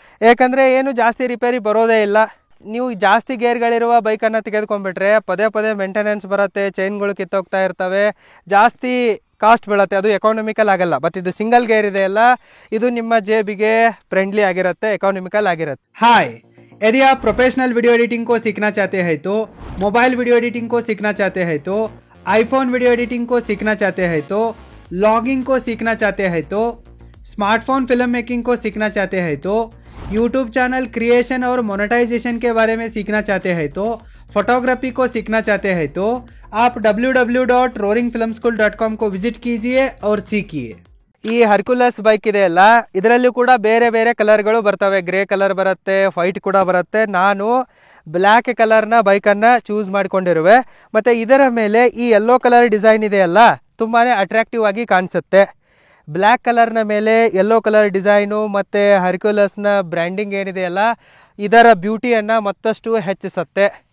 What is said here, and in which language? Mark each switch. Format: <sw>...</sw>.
<kn>ಏಕೆಂದರೆ ಏನು ಜಾಸ್ತಿ ರಿಪೇರಿ ಬರೋದೇ ಇಲ್ಲ. ನೀವು ಜಾಸ್ತಿ ಗೇರ್ಗಳಿರುವ ಬೈಕನ್ನು ತೆಗೆದುಕೊಂಡ್ಬಿಟ್ರೆ ಪದೇ ಪದೇ ಮೇಂಟೆನೆನ್ಸ್ ಬರುತ್ತೆ, ಚೈನ್ಗಳು ಕಿತ್ತೋಗ್ತಾ ಇರ್ತವೆ, ಜಾಸ್ತಿ ಕಾಸ್ಟ್ ಬೀಳುತ್ತೆ, ಅದು ಎಕಾನಮಿಕಲ್ ಆಗಲ್ಲ. ಬಟ್ ಇದು ಸಿಂಗಲ್ ಗೇರ್ ಇದೆಯಲ್ಲ, ಇದು ನಿಮ್ಮ ಜೇಬಿಗೆ ಫ್ರೆಂಡ್ಲಿ ಆಗಿರುತ್ತೆ, ಎಕಾನಮಿಕಲ್ ಆಗಿರುತ್ತೆ.</kn> <hi>ಹಾಯ್, यदि आप प्रोफेशनल वीडियो एडिटिंग को सीखना चाहते हैं तो, मोबाइल वीडियो एडिटिंग को सीखना चाहते हैं तो, आईफोन वीडियो एडिटिंग को सीखना चाहते हैं तो, लॉगिंग को सीखना चाहते हैं तो, स्मार्टफोन फिल्म मेकिंग को सीखना चाहते हैं तो, यूट्यूब चैनल क्रिएशन और मोनेटाइजेशन के बारे में सीखना चाहते हैं तो, फोटोग्राफी को सीखना चाहते हैं तो आप www.roaringfilmschool.com को विजिट कीजिए और सीखिए.</hi> <kn>ಈ ಹರ್ಕ್ಯುಲಸ್ ಬೈಕ್ ಇದೆಯಲ್ಲ, ಇದರಲ್ಲೂ ಕೂಡ ಬೇರೆ ಬೇರೆ ಕಲರ್ಗಳು ಬರ್ತವೆ. ಗ್ರೇ ಕಲರ್ ಬರುತ್ತೆ, ವೈಟ್ ಕೂಡ ಬರುತ್ತೆ. ನಾನು ಬ್ಲ್ಯಾಕ್ ಕಲರ್ನ ಬೈಕನ್ನು ಚೂಸ್ ಮಾಡಿಕೊಂಡಿರುವೆ. ಮತ್ತು ಇದರ ಮೇಲೆ ಈ ಯೆಲ್ಲೋ ಕಲರ್ ಡಿಸೈನ್ ಇದೆಯಲ್ಲ, ತುಂಬಾ ಅಟ್ರಾಕ್ಟಿವ್ ಆಗಿ ಕಾಣಿಸುತ್ತೆ. ಬ್ಲ್ಯಾಕ್ ಕಲರ್ನ ಮೇಲೆ ಯೆಲ್ಲೋ ಕಲರ್ ಡಿಸೈನು ಮತ್ತು ಹರ್ಕ್ಯುಲಸ್ನ ಬ್ರ್ಯಾಂಡಿಂಗ್ ಏನಿದೆಯಲ್ಲ, ಇದರ ಬ್ಯೂಟಿಯನ್ನು ಮತ್ತಷ್ಟು ಹೆಚ್ಚಿಸುತ್ತೆ.</kn>